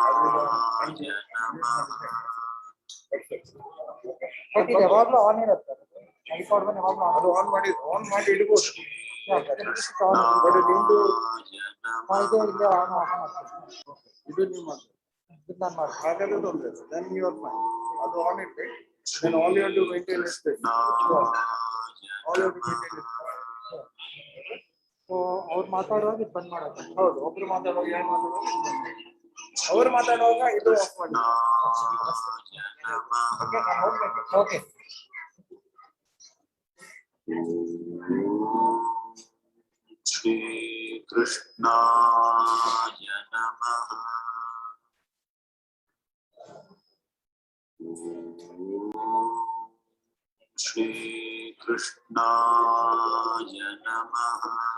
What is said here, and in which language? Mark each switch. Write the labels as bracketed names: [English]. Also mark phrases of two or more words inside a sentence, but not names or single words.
[Kannada] ಬಟ್ ಇದು ಯಾವಾಗಲೂ ಆನ್ ಇರುತ್ತೆ. ಐಪಾಡ್ ಬಂದು ಯಾವಾಗಲೂ ಅದು ಆನ್ ಮಾಡಿ ಇಡ್ಬೋದು. ಬಟ್ ನಿಮ್ದು ಇದು ಇಲ್ಲೇ ಆನ್ ಇದು ನೀವು ಮಾಡಿ ಇದು ನಾನು ಮಾಡಿ ಹಾಗಾದ್ರೆ ತೊಂದರೆ ಇಲ್ಲ. [English] then you are fine. [Kannada] ಅದು ಆನ್ ಇಟ್ಟು [English] then all you have to maintain is this. all you have to maintain is. [Kannada] ಸೊ ಅವ್ರು ಮಾತಾಡುವಾಗ ಇದು ಬಂದ್ ಮಾಡೋದು. ಹೌದು, ಒಬ್ರು ಮಾತಾಡುವಾಗ ಯಾರು ಮಾತಾಡುವಾಗ ಅವ್ರು ಮಾತಾಡುವಾಗ ಇದು ಆಫ್ ಮಾಡಿ. ಓಕೆ. [Sanskrit] श्री कृष्ण नमः. श्री कृष्ण नमः.